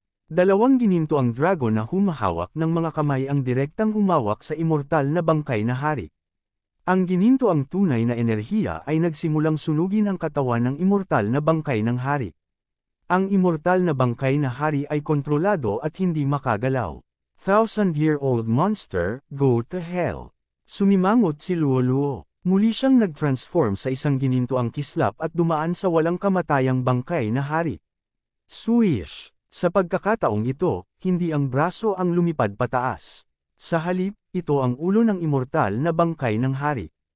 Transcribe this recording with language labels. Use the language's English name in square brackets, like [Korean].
[Filipino] Dalawang gininto ang dragon na humahawak ng mga kamay ang direktang humawak sa immortal na bangkay na hari. Ang gininto ang tunay na enerhiya ay nagsimulang sunugin ang katawan ng immortal na bangkay ng hari. Ang immortal na bangkay na hari ay kontrolado at hindi makagalaw. [English] 1,000-year-old monster, go to hell. [Filipino] Sumimangot si Luoluo. Muli siyang nag-transform sa isang gininto ang kislap at dumaan sa walang kamatayang bangkay na hari. Swish! Sa pagkakataong ito, hindi ang braso ang lumipad pataas. Sa halip, ito ang ulo ng immortal na bangkay ng hari.